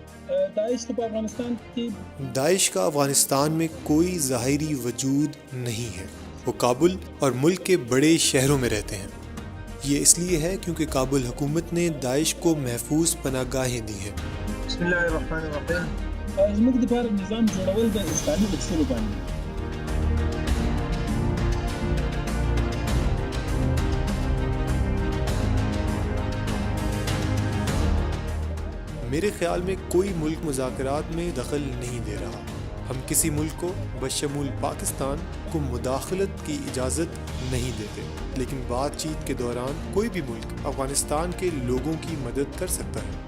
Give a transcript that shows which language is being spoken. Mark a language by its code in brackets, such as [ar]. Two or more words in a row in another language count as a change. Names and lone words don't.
[ur] داعش تو افغانستان کی داعش کا افغانستان میں کوئی ظاہری وجود نہیں ہے۔ وہ کابل اور ملک کے بڑے شہروں میں رہتے ہیں۔ یہ اس لیے ہے کیونکہ کابل حکومت نے داعش کو محفوظ پناہ گاہیں دی ہیں۔ [ar] بسم الله الرحمن الرحیم. [ps] زموږ دپاره نظام جوړول د اسلامي اصولو باندې [ur] میرے خیال میں کوئی ملک مذاکرات میں دخل نہیں دے رہا۔ ہم کسی ملک کو بشمول پاکستان کو مداخلت کی اجازت نہیں دیتے، لیکن بات چیت کے دوران کوئی بھی ملک افغانستان کے لوگوں کی مدد کر سکتا ہے۔